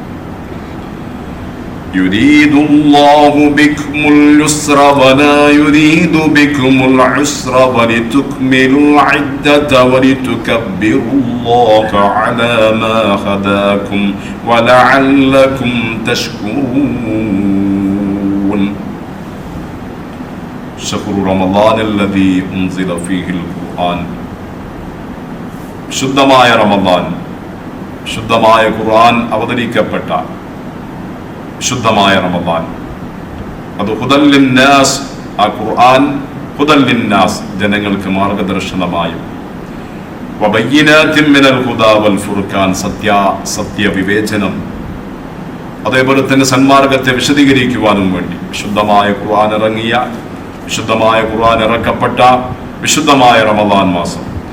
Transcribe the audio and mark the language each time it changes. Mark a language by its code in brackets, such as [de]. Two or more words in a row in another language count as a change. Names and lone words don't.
[ar] يريد الله بكم اليسر ولا يريد بكم العسر ولتكملوا العدة ولتكبروا الله على ما هداكم ولعلكم تشكرون شهر رمضان الذي أنزل فيه القرآن [ml] ശുദ്ധമായ റമദാൻ, ശുദ്ധമായ ഖുർആൻ അവതരിക്കപ്പെട്ട ശുദ്ധമായ റമദാൻ, അത് [ar] هدى للناس, [ml] ആ ഖുർആൻ [ar] هدى للناس [ml] ജനങ്ങൾക്ക് മാർഗദർശനമായും [ar] وبينات من الهدى والفرقان [ml] സത്യ വിവേചനം, അതേപോലെ തന്നെ സന്മാർഗത്തെ വിശദീകരിക്കുവാനും വേണ്ടി വിശുദ്ധമായ ഖുർആൻ ഇറങ്ങിയ, വിശുദ്ധമായ ഖുർആൻ ഇറക്കപ്പെട്ട വിശുദ്ധമായ റമദാൻ മാസം.